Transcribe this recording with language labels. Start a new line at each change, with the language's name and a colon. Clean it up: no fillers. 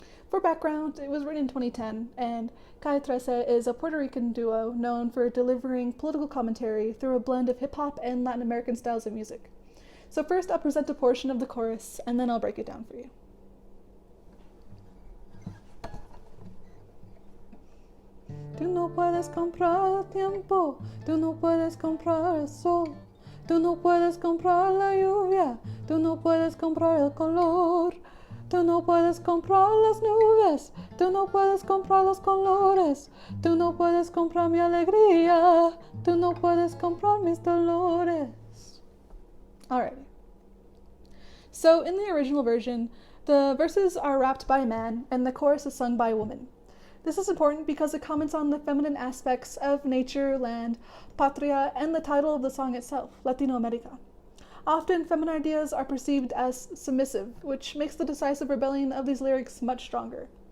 English: For background, it was written in 2010, and Calle 13 is a Puerto Rican duo known for delivering political commentary through a blend of hip-hop and Latin American styles of music. So first I'll present a portion of the chorus, and then I'll break it down for you.
Spanish: Tú no puedes comprar el tiempo, tú no puedes comprar el sol. Tú no puedes comprar la lluvia, tú no puedes comprar el color. Tú no puedes comprar las nubes, tú no puedes comprar los colores. Tú no puedes comprar mi alegría, tú no puedes comprar mis dolores.
English: Alrighty. So in the original version, the verses are rapped by a man and the chorus is sung by a woman. This is important because it comments on the feminine aspects of nature, land, patria, and the title of the song itself, Latino America. Often, feminine ideas are perceived as submissive, which makes the decisive rebellion of these lyrics much stronger.